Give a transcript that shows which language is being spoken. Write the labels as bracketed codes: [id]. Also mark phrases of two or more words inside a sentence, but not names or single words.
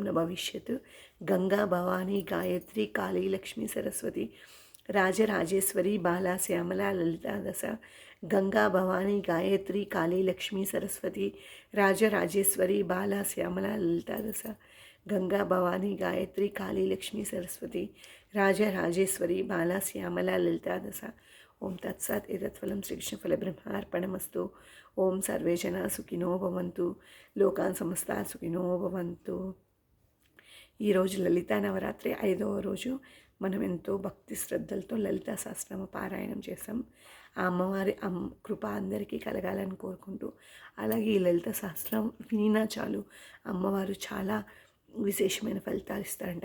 [sa] न भविष्यत् गंगा भवानी गायत्री काली लक्ष्मी सरस्वती राजराजेश्वरी बाला श्यामला ललिता दश गंगा भवानी गायत्री काली लक्ष्मी सरस्वती राजराजेश्वरी बाला श्यामला ललिता दश गंगा भवानी गायत्री काली लक्ष्मी सरस्वती राजराजेश्वरी बाला श्यामला ललिता दश ओम तत्सत् एतत्फलं श्रीकृष्णफलब्रह्मार्पणमस्तु ओम सर्वे जनाः सुखिनो भवन्तु लोकान् समस्ताः सुखिनो भवन्तु। [te] ఈరోజు లలితా నవరాత్రి 5వ రోజు మనం ఎంతో భక్తి శ్రద్ధలతో లలితా సహస్రనామ పారాయణం చేసాం. ఆ అమ్మవారి కృప అందరికీ కలగాలని కోరుకుంటూ, అలాగే ఈ లలిత సహస్రం వినినా చాలు అమ్మవారు చాలా విశేషమైన ఫలితాలు ఇస్తారంట.